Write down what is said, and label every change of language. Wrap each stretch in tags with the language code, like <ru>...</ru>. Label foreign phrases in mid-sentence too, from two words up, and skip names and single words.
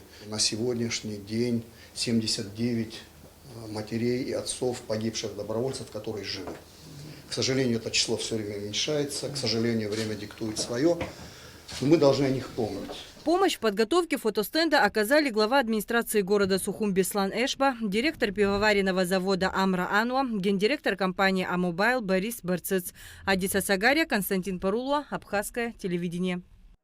<ru>На сегодняшний день 79 матерей и отцов погибших добровольцев, которые живы. К сожалению, это число все время уменьшается, к сожалению, время диктует свое, но мы должны о них помнить. Помощь в подготовке фотостенда оказали глава администрации города Сухум Беслан Эшба, директор пивоваренного завода Амра Ануа, гендиректор компании Амобайл Борис Барцец, Адиса Сагария, Константин Паруло, Абхазское телевидение.</ru>